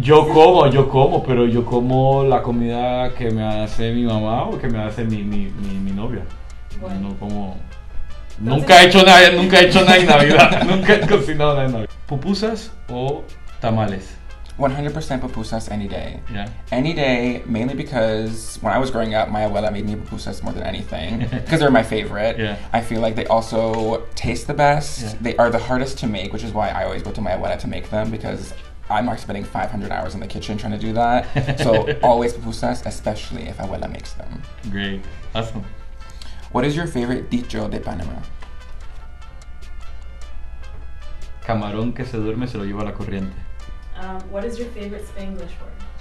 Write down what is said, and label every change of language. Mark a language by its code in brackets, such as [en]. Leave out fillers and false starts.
[es] Yo como, pero yo como la comida que me hace mi mamá o que me hace mi novia. Bueno. No como... Nunca he hecho nada en Navidad. Nunca he cocinado nada en Navidad. ¿Pupusas o tamales? [en] 100% pupusas any day. Yeah. Any day, mainly because when I was growing up, my abuela made me pupusas more than anything because they're my favorite. Yeah. I feel like they also taste the best. Yeah. They are the hardest to make, which is why I always go to my abuela to make them because I'm not spending 500 hours in the kitchen trying to do that. So always pupusas, especially if abuela makes them. Great. Awesome. What is your favorite dicho de Panama? [es] Camarón que se duerme se lo lleva la corriente. [en] What is your favorite Spanglish word?